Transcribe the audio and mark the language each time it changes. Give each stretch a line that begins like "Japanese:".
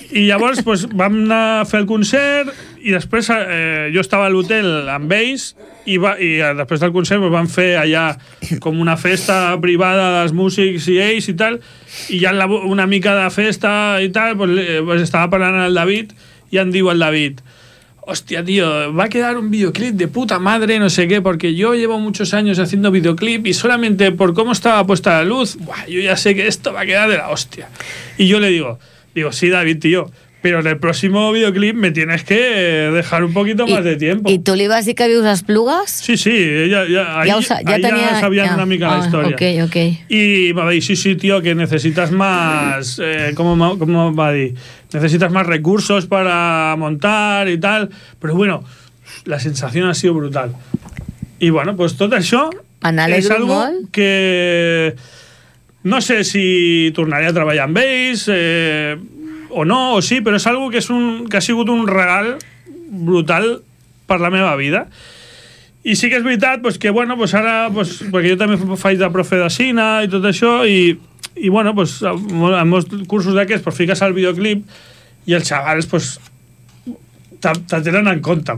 Catalan: I llavors, pues, vam anar a fer el concert i després jo estava a l'hotel amb ells i després del concert pues, vam fer allà com una festa privada dels músics i ells i tal, i ja una mica de festa i tal, pues estava parlant amb el David i em diu el David...
Spanish: Hostia, tío, va a quedar un videoclip de puta madre, no sé qué, porque yo llevo muchos años haciendo videoclip y solamente por cómo estaba puesta la luz, buah, yo ya sé que esto va a quedar de la hostia. Y yo le digo, sí, David, tío, pero en el próximo videoclip me tienes que dejar un poquito más de tiempo. ¿Y tú le ibas a decir que había unas plugas? Sí, sí, ya sabían
Catalan: una mica
Spanish: la historia. Ok, ok. Y me va a decir, sí, sí, tío, que necesitas más, ¿cómo va a decir? Necesitas más recursos para montar y tal. Pero bueno, la sensación ha sido brutal. Y bueno, pues todo eso es algo
Catalan: molt. Que... No sé si tornaré a treballar amb ells... o no, o sí, però és algo que és un que ha sigut un regal brutal per la meva vida. I sí que és veritat, pues, que bueno, pues ara, pues, perquè jo també faig de profe de cine i tot això, i bueno, pues, en molts cursos d'aquests pues, fiques el videoclip i els xavals pues, te tenen en compte.